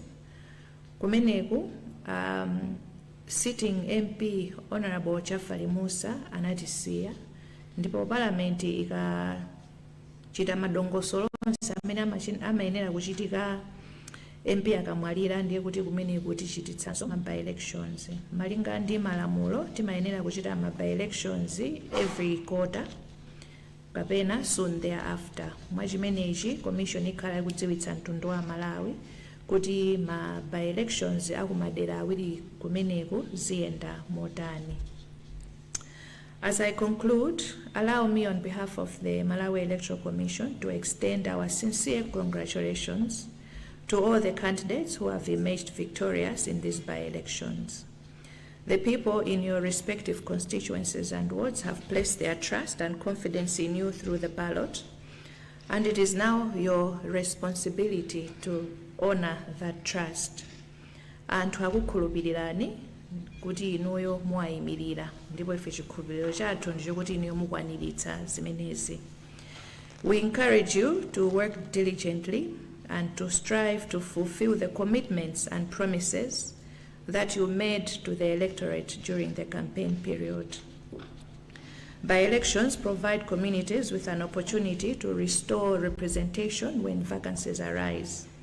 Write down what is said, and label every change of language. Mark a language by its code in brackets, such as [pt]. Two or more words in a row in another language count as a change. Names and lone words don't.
[ny] Kumeneku [en] sitting MP [ny] Honorable Chafali Musa anatisiya ndipo parliament ikachita madongosolo onse amene amayenera kuchitika MP akamwalira ndiye kuti kumeneku tichititsanso ma by-elections. Malinga ndi malamulo timayenera kuchita ma by-elections [en] every quarter [ny] kapena [en] soon thereafter. [ny] Mwachimenechi Commission ikhala ikudziwitsa mtundu wa Malawi kuti ma by-elections akumadera awiri kumeneku ziyenda motani. [en] As I conclude, allow me on behalf of the Malawi Electoral Commission to extend our sincere congratulations to all the candidates who have emerged victorious in these by-elections. The people in your respective constituencies and wards have placed their trust and confidence in you through the ballot, and it is now your responsibility to honor that trust. [ny] Anthu akukhulupirirani kuti inuyo mwayimirira ndipo ife chikhulupiriro chathu ndicho kuti inuyo mukwaniritsa zimenezi. [en] We encourage you to work diligently and to strive to fulfill the commitments and promises that you made to the electorate during the campaign period. By-elections provide communities with an opportunity to restore representation when vacancies arise.